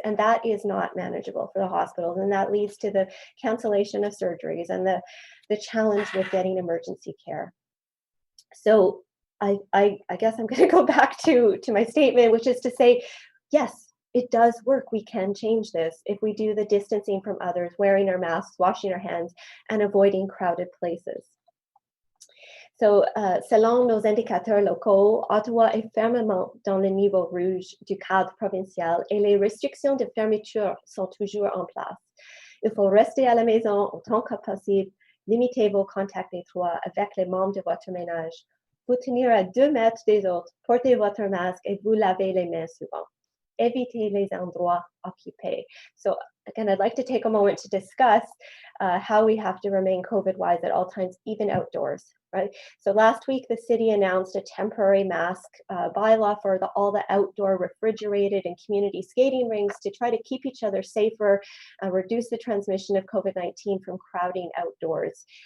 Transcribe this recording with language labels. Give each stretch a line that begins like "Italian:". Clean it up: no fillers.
English: And that is not manageable for the hospitals. And that leads to the cancellation of surgeries and the challenge with getting emergency care. So I guess I'm going to go back to my statement, which is to say, yes, it does work. We can change this if we do the distancing from others, wearing our masks, washing our hands, and avoiding crowded places.
French: So, selon nos indicateurs locaux, Ottawa est fermement dans le niveau rouge du cadre provincial et les restrictions de fermeture sont toujours en place. Il faut rester à la maison autant que possible, limiter vos contacts étroits avec les membres de votre ménage. Vous tenir à 2 mètres des autres, portez votre masque et vous lavez les mains souvent. Évitez les endroits occupés.
English: So again, I'd like to take a moment to discuss how we have to remain COVID-wise at all times, even outdoors, right? So last week, the city announced a temporary mask bylaw for all the outdoor refrigerated and community skating rinks to try to keep each other safer, reduce the transmission of COVID-19 from crowding outdoors.